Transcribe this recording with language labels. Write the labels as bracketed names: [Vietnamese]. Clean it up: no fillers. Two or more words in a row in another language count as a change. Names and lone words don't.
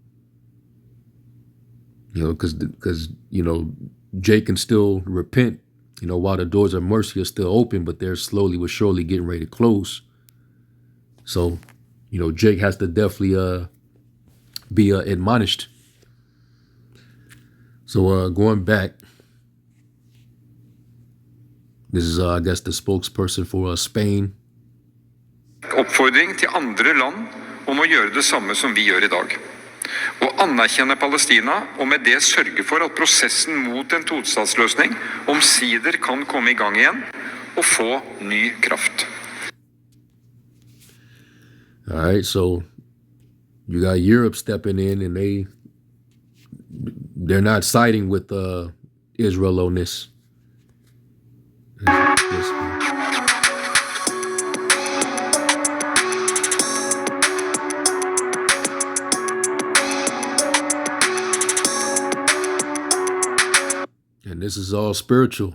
[English] Because Jake can still repent, while the doors of mercy are still open, but they're slowly but surely getting ready to close. So, Jake has to definitely be admonished. So going back, this is, I guess, the spokesperson for Spain. [Norwegian] Oppfordring til andre land om å gjøre det samme som vi gjør I dag. Å anerkjenne Palestina og med det sørge for at prosessen mot en tostatsløsning omsider kan komme i gang igjen og få ny kraft. [English] All right, so you got Europe stepping in, and they're not siding with Israel on this. And this is all spiritual.